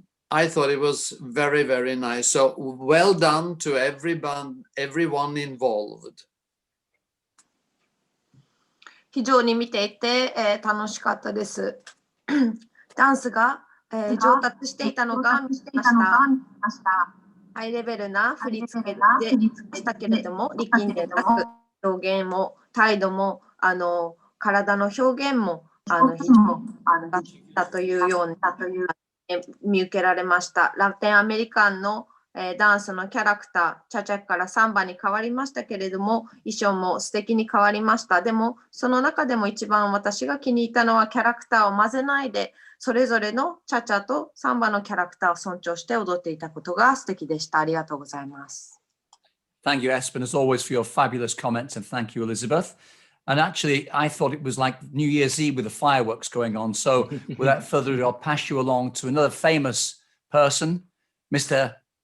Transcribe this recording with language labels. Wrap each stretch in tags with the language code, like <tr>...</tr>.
<en>I thought it was very, very nice. So well done to everyone involved.</en> <ja>非常に見ていて、楽しかったです。ダンスが、上達していたのが見えました。ハイレベルな振り付けでしたけれども、力んでなく、表現も態度も体の表現も非常にだったというような見受けられました。ラテンアメリカンのダンスのキャラクター、チャチャからサンバに変わりましたけれども、衣装も素敵に変わりました。でも、その中でも一番私が気に入ったのはキャラクターを混ぜないで、それぞれのチャチャとサンバのキャラクターを尊重して踊っていたことが素敵でした。ありがとうございます。</ja> <en>Thank you, Espen, as always, for your fabulous comments, and thank you, Elizabeth. And actually, I thought it was like New Year's Eve with the fireworks going on. So without further ado, I'll pass you along to another famous person, Mr.</en>